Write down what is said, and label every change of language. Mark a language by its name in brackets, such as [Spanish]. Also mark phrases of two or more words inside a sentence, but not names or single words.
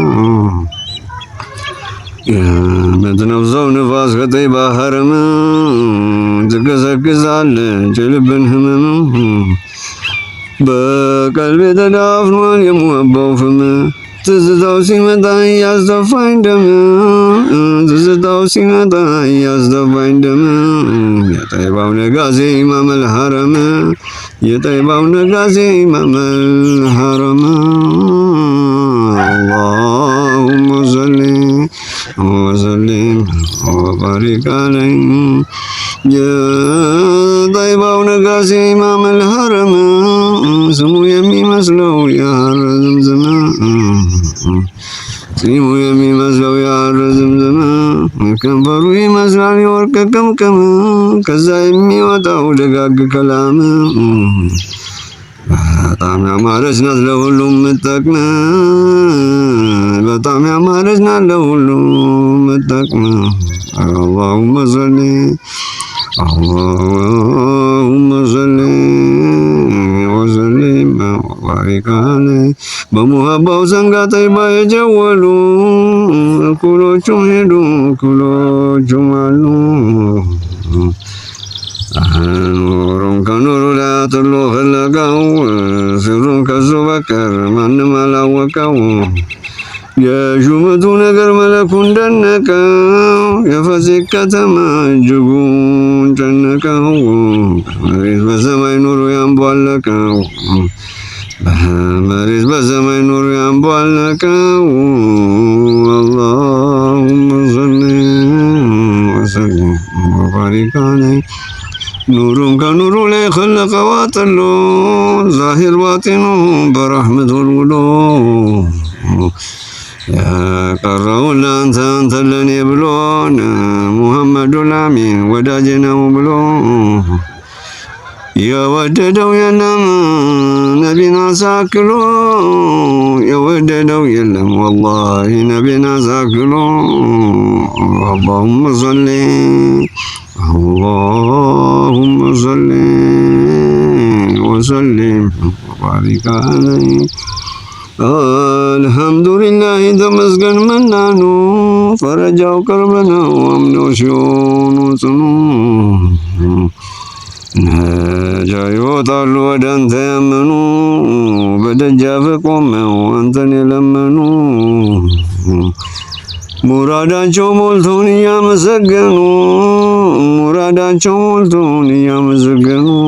[Amharic] የምትነፍሰው ንፋስ ከጠይባ ሐረም ትገሰግሳለች የልብን ህመም በቀልቤ ተዳፍኗል የሙሀባው ፍም ትዝታው ሲመጣ እያስደፋኝ ደም ትዝታው ሲመጣ እያስደፋኝ ደም የጠይባው ነጋሴ ኢማመል ሐረም የጠይባው ነጋሴ ኢማመል ሐረም [Arabic] اللهم صل وسلم وبارك عليه [Amharic] የጠይባው ነጋሴ ኢማመል ሐረም ስሙ የሚመስለው የሐር ዝምዝም ስሙ የሚመስለው የሐር ዝምዝም ከንፈሩ ይመስላል የወርቅ ቅምቅም ከዛ የሚወጣው ደጋግ ከላም በጣም ያማረች ናት ለሁሉም ምጠቅም በጣም ያማረች ናት ለሁሉም ምጠቅም [Arabic] اللهم صل اللهم صل وسلم وبارك عليه [Amharic] በሙሀባው ዘንጋ ጠይባ የጀወሉ እኩሎቹም ሄዱ እኩሎቹም አሉ ኑሩን ከኑሩ ላይ አጥሎ ፈለገው ስሩን ከሱ በቀር ማንም አላወቀው የሹመቱ ነገር መለኩን ደነቀው የፈሲቅ ከተማ እጅጉን ጨነቀው መሬት በሰማይ ኑሩ ያንቧለቀው መሬት በሰማይ ኑሩ ያንቧለቀው [Arabic] اللهم صل وسلم وبارك عليه [Amharic] ኑሩን ከኑሩ ላይ خلقው አጥሎ ዛሂር ባጢኑ በረሕመት ወልውሎ የቀረውን ለአንተ አንተ ለኔ ብሎን ሙሐመዱ ላሚን ወዳጄ ነው ብሎ የወደደው የለም ነቢን አሳክሎ የወደደው የለም ወላሂ ነቢን አሳክሎ [Arabic] اللهم صل اللهم صل وسلم وبارك عليه [Amharic] አልሐምዱሊላህ ተመስገን መናኑ ፈረጃው ቅርብ ነው አምነው ሲሆኑ ጽኑ ነጃ ይወጣሉ ወደ አንተ ያመኑ በደጃፍ ቆመው አንተን የለመኑ ሙራዳቸው ሞልቶን እያመሰገኑ ሙራዳቸው ሞልቶን እያመሰገኑ